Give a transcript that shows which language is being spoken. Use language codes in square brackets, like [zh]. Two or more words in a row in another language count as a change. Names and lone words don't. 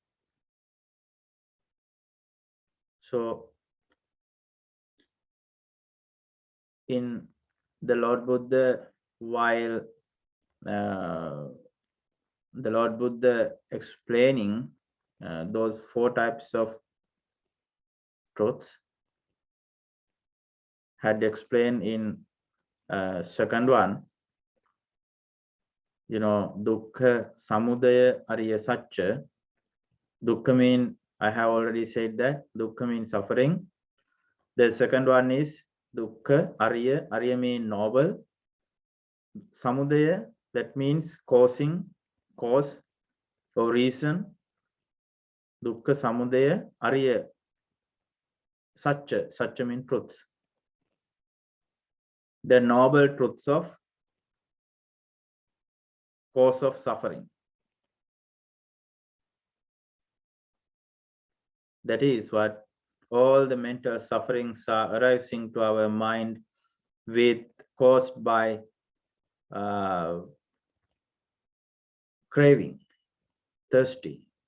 [en] So in the Lord Buddha, while the Lord Buddha explaining those 4 types of truths, had explained in second one, [pi] dukkha, samudaya, ariya satcha. [en] Dukkha mean, I have already said that dukkha means suffering. The second one is [pi] dukkha, ariya. [en] Ariya mean noble. Samudaya, that means cause or reason. [pi] Dukkha, samudaya, ariya. [en] Satcha mean truths. The noble truths of cause of suffering. That is what all the mental sufferings are arising to our mind caused by craving, thirsty.